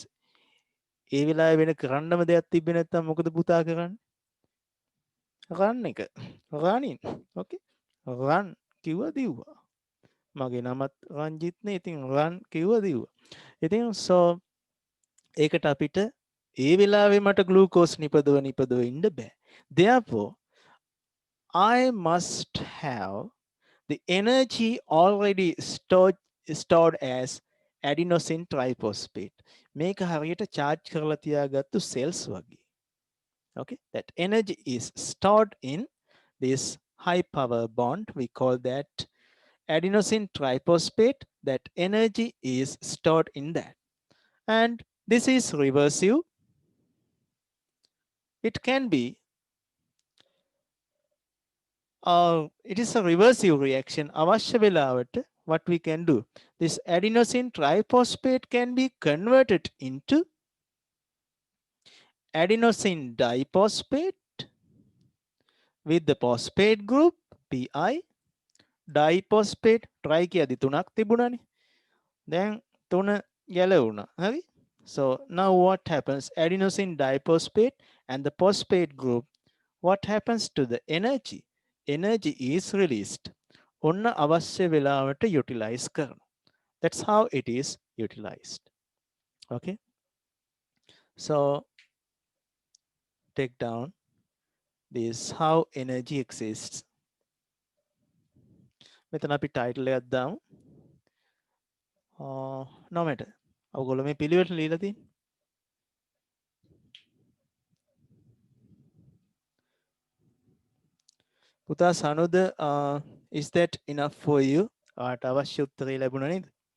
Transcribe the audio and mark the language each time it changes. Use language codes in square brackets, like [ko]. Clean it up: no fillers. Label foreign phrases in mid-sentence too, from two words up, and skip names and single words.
[si] ඒ වෙලාවේ වෙන කරන්නම දෙයක් තිබ්බේ නැත්තම් මොකද පුතා කරන්නේ? run එක [en] running okay [si] run කිව්වා දිව්වා මගේ නමත් රංජිත්නේ ඉතින් run කිව්වා දිව්වා ඉතින් so ඒකට අපිට ඒ වෙලාවේ මට ග්ලූකෝස් නිපදව ඉන්න බෑ [en] therefore I must have the energy already stored as adenosine triphosphate [si] මේක හරියට charge කරලා තියාගත්තු cells වගේ [en] okay that energy is stored in this high power bond we call that adenosine triphosphate that energy is stored in that and this is reversive it can be it is a reversive reaction [si] අවශ්‍ය වෙලාවට [en] what we can do this adenosine triphosphate can be converted into adenosine diphosphate with the phosphate group pi diphosphate try [si] කියද්දි තුනක් තිබුණානේ දැන් තුන ගැලවුණා හරි [en] so now what happens adenosine diphosphate and the phosphate group what happens to the energy energy is released [si] ඔන්න අවශ්‍ය වෙලාවට utilize කරනවා [en] that's how it is utilized okay so take down this how energy exists [si] මෙතන අපි title එකක් දාමු [en] no matter [si] ඔයගොල්ලෝ මේ පිළිවෙලට ලියලා තියෙන්නේ පුතා සනුද [en] is that enough for you [si] ආට අවශ්‍ය උත්තරේ ලැබුණා නේද